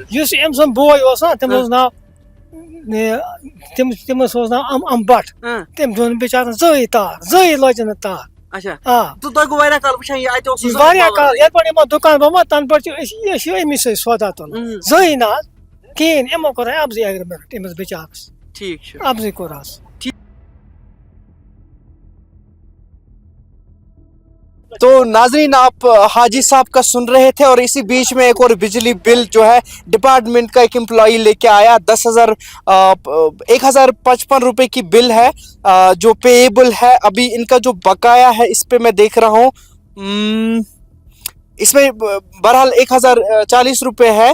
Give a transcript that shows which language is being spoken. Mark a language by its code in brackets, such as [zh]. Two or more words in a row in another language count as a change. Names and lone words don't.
[ks] یُس أمۍ سُنٛد بوے اوس نا تٔمِس اوس ناو تٔمِس اوس ناو اَم بٹ تٔمۍ دیُت نہٕ بِچارن زٕہٕنۍ تار زٕہٕنۍ لٲجِن نہٕ تار اچھا آ تہٕ تۄہہِ گوٚو واریاہ کال وٕچھان یہِ اَتہِ اوس واریاہ کال ییٚتہِ پٮ۪ٹھ یِمو دُکان بوٚرمُت تَنہٕ پٮ۪ٹھ چھِ أسۍ أمی سۭتۍ سودا تُلان زٕہٕنۍ نہ حظ کِہیٖنۍ یِمو کوٚر اَپزٕے ایگریمنٹ أمِس بِچارس ٹھیٖک چھُ اَپزٕے کوٚر حظ [ur] تو ناظرین آپ حاجی صاحب کا سن رہے تھے اور اسی بیچ میں ایک اور بجلی بل جو ہے ڈپارٹمنٹ کا ایک امپلائی لے کے آیا 1,055 روپے کی بل ہے جو پیبل ہے ابھی ان کا جو بقایا ہے اس پہ میں دیکھ رہا ہوں اس میں بہرحال 1,040 روپے ہے